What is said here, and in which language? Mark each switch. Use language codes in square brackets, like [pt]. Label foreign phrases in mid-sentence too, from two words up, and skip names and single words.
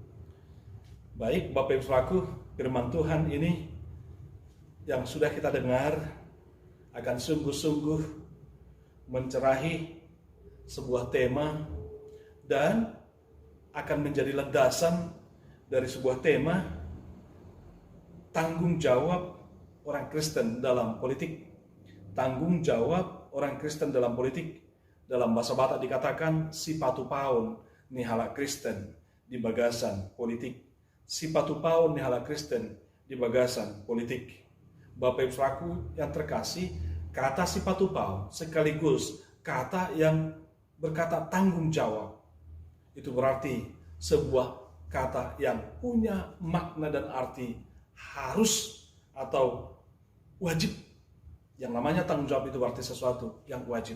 [id] Baik, Bapak Ibu Saudaraku, firman Tuhan ini yang sudah kita dengar akan sungguh-sungguh mencerahi sebuah tema dan akan menjadi landasan dari sebuah tema tanggung jawab orang Kristen dalam politik. Tanggung jawab orang Kristen dalam politik. Dalam bahasa Batak dikatakan [bbc] sipatu paun nihala Kristen di bagasan politik. Sipatu paun nihala Kristen di bagasan politik. [id] Bapak Ibu Saudaraku yang terkasih, kata [bbc] sipatu paun [id] sekaligus kata yang berkata tanggung jawab. Itu berarti sebuah kata yang punya makna dan arti harus atau wajib. Yang namanya tanggung jawab itu berarti sesuatu yang wajib.